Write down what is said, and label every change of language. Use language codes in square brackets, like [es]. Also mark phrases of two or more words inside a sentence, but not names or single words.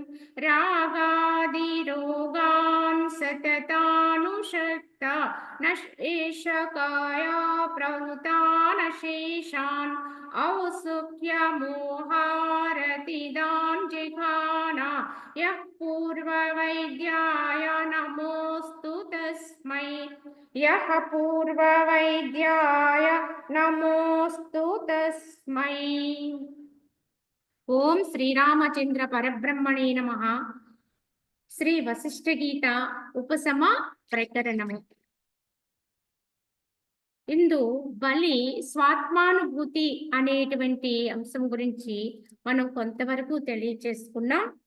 [sa] रागादिरोगान् सततानुषक्ता नशेषकाया प्रभुतानशेषान् औत्सुक्यमोहारतिदान् जिघाना यः पूर्ववैद्याय नमोऽस्तु तस्मै यः पूर्ववैद्याय नमोऽस्तु तस्मै। [te] ఓం శ్రీరామచంద్ర పరబ్రహ్మణే నమః. శ్రీ వశిష్ఠ గీత ఉపశమ ప్రకరణము. ఇందు బలి స్వాత్మానుభూతి అనేటువంటి అంశం గురించి మనం కొంతవరకు తెలియచేసుకున్నాం.